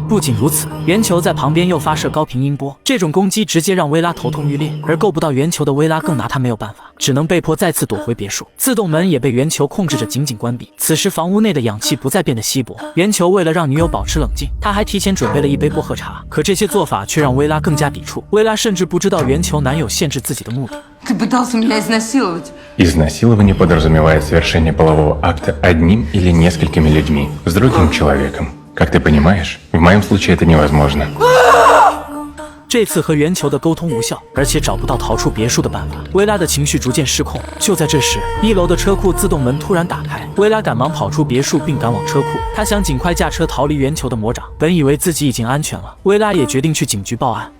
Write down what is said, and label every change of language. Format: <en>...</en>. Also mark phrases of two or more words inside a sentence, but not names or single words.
<zh>不仅如此，圆球在旁边又发射高频音波，这种攻击直接让薇拉头痛欲裂，而够不到圆球的薇拉更拿她没有办法，只能被迫再次躲回别墅。自动门也被圆球控制着紧紧关闭。此时房屋内的氧气不再变得稀薄，圆球为了让女友保持冷静，他还提前准备了一杯薄荷茶，可这些做法却让薇拉更加抵触。薇拉甚至不知道圆球男友限制自己的目的。</zh> <ru>Ты пытался меня изнасиловать. Изнасилование подразумевает совершение полового акта одним или несколькими людьми с другим человеком. Как ты понимаешь, в моем случае это невозможно.</ru> <zh>这次和圆球的沟通无效，而且找不到逃出别墅的办法，薇拉的情绪逐渐失控。就在这时，1楼的车库自动门突然打开，薇拉赶忙跑出别墅并赶往车库。她想尽快驾车逃离圆球的魔掌，本以为自己已经安全了，薇拉也决定去警局报案。</zh>